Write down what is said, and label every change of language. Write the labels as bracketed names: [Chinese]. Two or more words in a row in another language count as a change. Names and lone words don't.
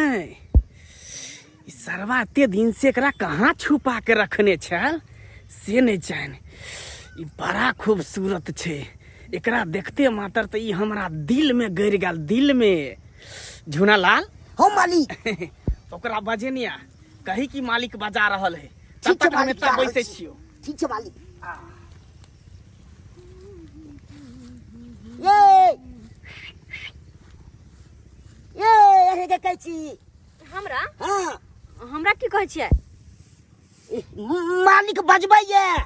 [Maithili] ई सरवा एते दिन से एकरा कहाँ छुपा के रखने छल से नहीं जान। ई बड़ा खूबसूरत छै, एकरा देखते मात्र तो ई हमरा दिल में गड़ गेल, दिल में। झूना लाल, हो मालिक। ओकरा बजेनिया कही कि मालिक बजा रहल है, तब ठीक छै तक हम मालिक, एतऽ जा रहल बैसे छी। छियो। ठीक छै मालिक। ये ये के कहै छी हमरा हाँ हमरा की कहै छियै? मालिक बजबै ये।